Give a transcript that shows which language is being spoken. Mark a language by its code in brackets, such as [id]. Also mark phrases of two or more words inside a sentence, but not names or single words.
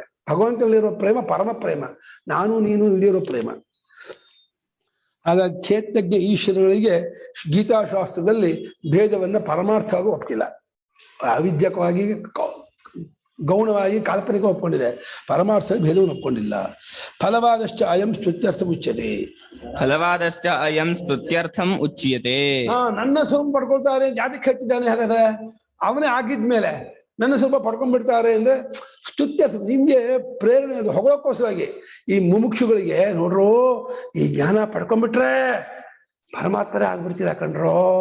[kn] ಭಗವಂತನಲ್ಲಿರೋ ಪ್ರೇಮ ಪರಮ ಪ್ರೇಮ, ನಾನು ನೀನು ಇಲ್ಲಿರೋ ಪ್ರೇಮ. ಹಾಗಾಗಿ ಕ್ಷೇತ್ರಜ್ಞ ಈಶ್ವರಗಳಿಗೆ ಗೀತಾಶಾಸ್ತ್ರದಲ್ಲಿ ಭೇದವನ್ನ ಪರಮಾರ್ಥವಾಗಿ ಒಪ್ಪಿಲ್ಲ. ಅವಿದ್ಯಕವಾಗಿ ಗೌಣವಾಗಿ ಕಾಲ್ಪನಿಕ ಒಪ್ಕೊಂಡಿದೆ, ಪರಮಾರ್ಥ ಭೇದವನ್ನು ಒಪ್ಕೊಂಡಿಲ್ಲ. [sa] ಫಲವಾದಶ್ಚ ಅಯಂ ಸ್ತುತ್ಯರ್ಥ ಉಚ್ಯತೆ. ಫಲವಾದಶ್ಚ ಅಯಂ ಸ್ತುತ್ಯರ್ಥಂ ಉಚ್ಯತೆ. [kn] ನನ್ನ ಸ್ವರೂಪ ಪಡ್ಕೊಳ್ತಾರೆ, ಜಾತಿಗೆ ಹಚ್ಚಿದ್ದಾನೆ, ಹಾಗಾದ್ರೆ ಅವನೇ ಆಗಿದ್ಮೇಲೆ ನನ್ನ ಸ್ವರೂಪ ಪಡ್ಕೊಂಡ್ಬಿಡ್ತಾರೆ ಅಂದ್ರೆ ಸ್ತುತ್ಯ. ನಿಮ್ಗೆ ಪ್ರೇರಣೆ ಅದು ಹೊಗಳೋಕ್ಕೋಸ್ಕರವಾಗಿ ಈ ಮುಮುಕ್ಷುಗಳಿಗೆ ನೋಡ್ರು, ಈ ಜ್ಞಾನ ಪಡ್ಕೊಂಡ್ಬಿಟ್ರೆ ಪರಮಾತ್ಮರೇ ಆಗ್ಬಿಡ್ತೀರಾ ಕಣ್ರೋ.